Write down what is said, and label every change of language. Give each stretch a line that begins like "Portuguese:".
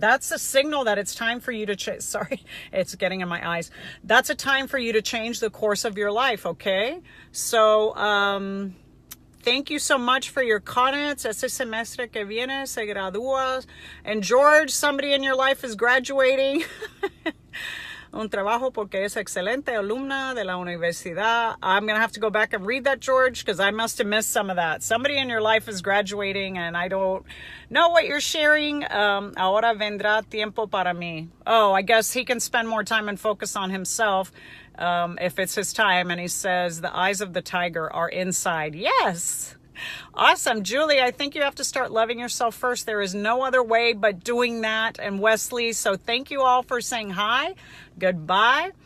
English: That's a signal that it's time for you to change. Sorry, it's getting in my eyes. That's a time for you to change the course of your life, okay? So, thank you so much for your comments.
Spanish: Este semestre que viene se gradúa.
English: And George, somebody in your life is graduating.
Spanish: Un trabajo porque es excelente alumna de la universidad.
English: I'm going to have to go back and read that, George, because I must have missed some of that. Somebody in your life is graduating and I don't know what you're sharing.
Spanish: Ahora vendrá tiempo para mí.
English: Oh, I guess he can spend more time and focus on himself. If it's his time. And he says, the eyes of the tiger are inside. Yes. Awesome. Julie, I think you have to start loving yourself first. There is no other way but doing that. And Wesley, so thank you all for saying hi. Goodbye.